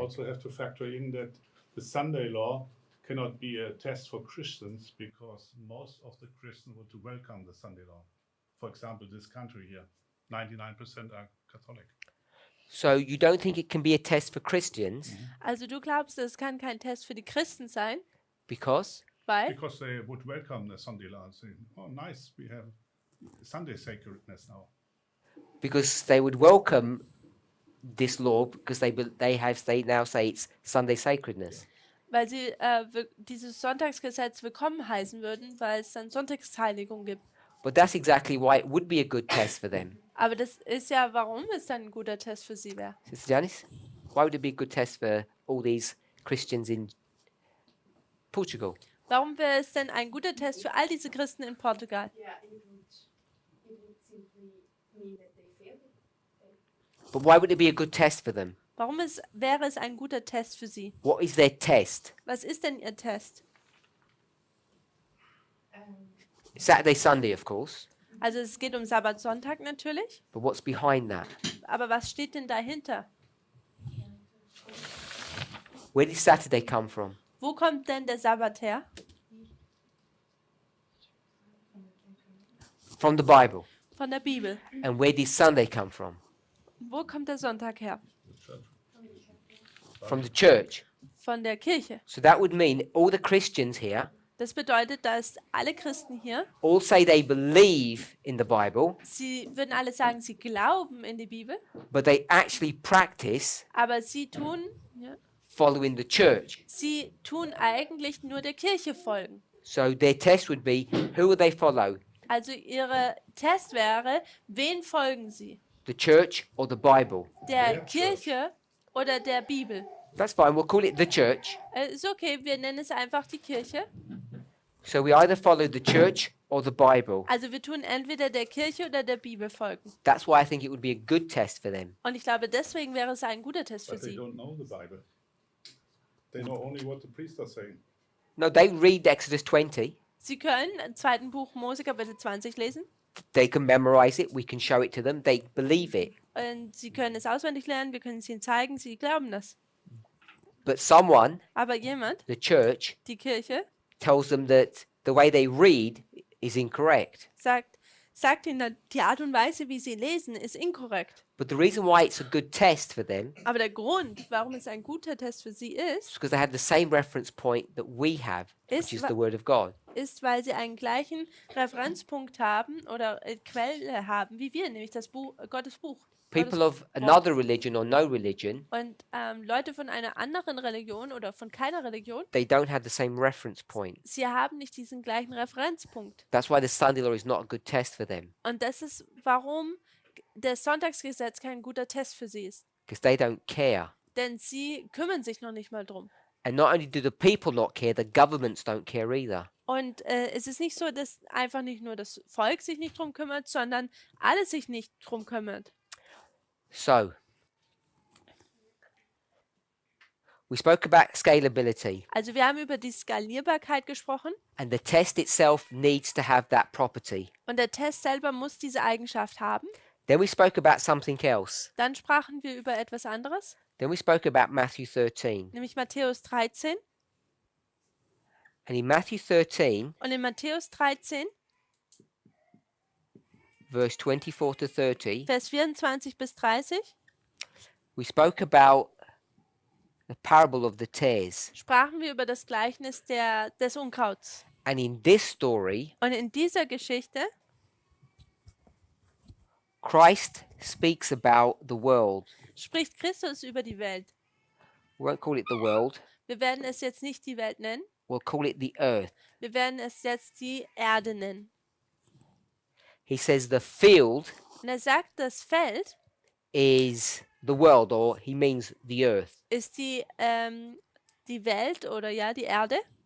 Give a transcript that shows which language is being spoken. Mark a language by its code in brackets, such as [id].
[en] also have to factor in that the Sunday law cannot be a test for Christians because most of the Christians want to welcome the Sunday law. For example, this country here, 99% are Catholic. So you don't think it can be a test for Christians [de] Also du glaubst, es kann kein Test für die Christen sein, [en] because [de] weil [en] Because they would welcome the Sunday law and say, oh, nice, we have Sunday sacredness now. they would welcome this law because they now say it's Sunday sacredness. [de] weil sie dieses Sonntagsgesetz willkommen heißen würden, weil es dann Sonntagsheiligung gibt. [en] But that's exactly why it would be a good test for them. [de] Aber das ist ja, warum es dann ein guter Test für sie wäre. [en] Sister Janice, why would it be a good test for all these Christians in Portugal? [de] Warum wäre es denn ein guter Test für all diese Christen in Portugal? [en] Yeah, it would simply mean that they failed it. But why would it be a good test for them? [de] Warum wäre es ein guter Test für sie? [en] What is their test? [de] Was ist denn ihr Test? [en] Saturday, Sunday, of course. [de] Also es geht um Sabbat, Sonntag natürlich, [en] But what's behind that? [de] aber was steht denn dahinter? [en] Where did Saturday come from? [de] Wo kommt denn der Sabbat her? [en] From the Bible. [de] Von der Bibel. [en] And where did Sunday come from? [de] Wo kommt der Sonntag her? [en] From the church. [de] Von der Kirche. [en] So that would mean all the Christians here [de] Das bedeutet, dass alle Christen hier, [en] all say they believe in the Bible, [de] sie würden alle sagen, sie glauben in die Bibel, [en] but they actually practice [de] aber sie tun [en] following the church. [de] eigentlich nur der Kirche folgen. [en] So their test would be, who will they follow? [de] Also ihre Test wäre, wen folgen sie? [en] The church or the Bible? [de] Der Kirche oder der Bibel? [en] That's fine, we'll call it the church. [de] Ist okay, wir nennen es einfach die Kirche. [en] So we either follow the church or the Bible. [de] Also wir tun entweder der Kirche oder der Bibel folgen. [en] That's why I think it would be a good test for them. [de] Und ich glaube, deswegen wäre es ein guter Test für [en] But they [de] sie. [en] don't know the Bible. They know only what the priest are saying. No, they read Exodus 20. [de] Sie können im 2. Buch Mose Kapitel 20 lesen [en] They can memorize it. We can show it to them. They believe it. [de] und sie können es auswendig lernen, wir können es ihnen zeigen, sie glauben das. [en] But someone, [de] Aber jemand, [en] the church, [de] die Kirche, [en] tells them that the way they read is incorrect. [de] sagt ihnen, die Art und Weise, wie sie lesen, ist inkorrekt. [en] But the reason why it's a good test for them [de] Aber der Grund, warum es ein guter Test für sie [en] is [de] ist, [en] because they have the same reference point that we have, which is the Word of God. [de] ist, weil sie einen gleichen Referenzpunkt haben oder Quelle haben, wie wir, nämlich das Buch, Gottes Buch. [en] People of another religion or no religion, [de] Und Leute von einer anderen Religion oder von keiner Religion, [en] they don't have the same reference point. [de] sie haben nicht diesen gleichen Referenzpunkt. [en] That's why the Sunday law is not a good test for them, [de] Und das ist, warum das Sonntagsgesetz kein guter Test für sie ist. [en] because they don't care. [de] Denn sie kümmern sich noch nicht mal drum. [en] And not only do the people not care, the governments don't care either. [de] Und es ist nicht so, dass einfach nicht nur das Volk sich nicht drum kümmert, sondern alle sich nicht drum kümmert. [en] So, We spoke about scalability, [de] Also wir haben über die Skalierbarkeit gesprochen [en] and the test itself needs to have that property. [de] und der Test selber muss diese Eigenschaft haben. [en] Then we spoke about something else. [de] Dann sprachen wir über etwas anderes, [en] Then we spoke about Matthew 13. [de] nämlich Matthäus 13. [en] And in Matthew 13, [de] Und in Matthäus 13, [en] verse 24 to 30, [de] Vers 24 bis 30, [en] we spoke about the parable of the tares. [de] sprachen wir über das Gleichnis des Unkrauts. [en] And in this story, [de] Und in dieser Geschichte [en] Christ speaks about the world. [de] spricht Christus über die Welt. [en] We won't call it the world, [de] Wir werden es jetzt nicht die Welt nennen, [en] we'll call it the earth. [de] wir werden es jetzt die Erde nennen. [en] He says the field [de] Und er sagt, das Feld [en] is the world, or he means the earth. [de] ist die Welt oder ja, die Erde.